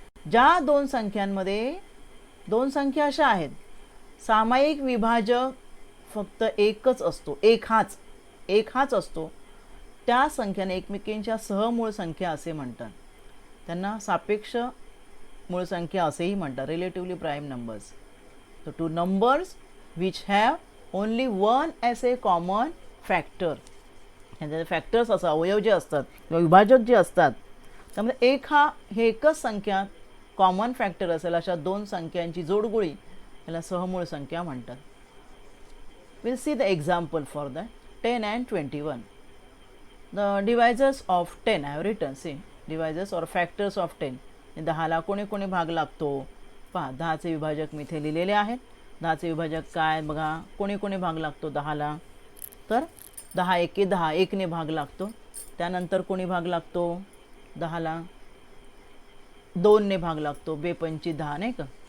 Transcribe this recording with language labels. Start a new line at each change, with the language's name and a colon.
Marathi: ज्या 2 संख्यांमध्ये 2 संख्या अशा आहेत सामायिक विभाजक फक्त एकच असतो, एक हाच असतो, त्या संख्याने एकमेकींच्या सहमूळ संख्या असे म्हणतात. त्यांना सापेक्ष मूळ संख्या असेही म्हणतात,
English: Relatively prime numbers. So two numbers which have only one as a common factor.
Marathi: ह्याचे फॅक्टर्स असं अवयव जे असतात किंवा विभाजक जे असतात त्यामध्ये एकच संख्या कॉमन फॅक्टर असेल अशा 2 संख्यांची जोडगोळी याला सहमूळ संख्या म्हणतात.
English: Will see the example for the 10 and 21. The divisors of 10 I have written. See, divisors or factors of 10.
Marathi: 10ला कोणी भाग लागतो? पहा 10चे विभाजक मी इथे लिहिलेले आहेत. 10चे विभाजक काय बघा, कोणी भाग लागतो 10ला? तर 10 एके 10, 1ने भाग लागतो. त्यानंतर कोणी भाग लागतो 10ला, 2ने भाग लागतो, 2×5 10 नाही का.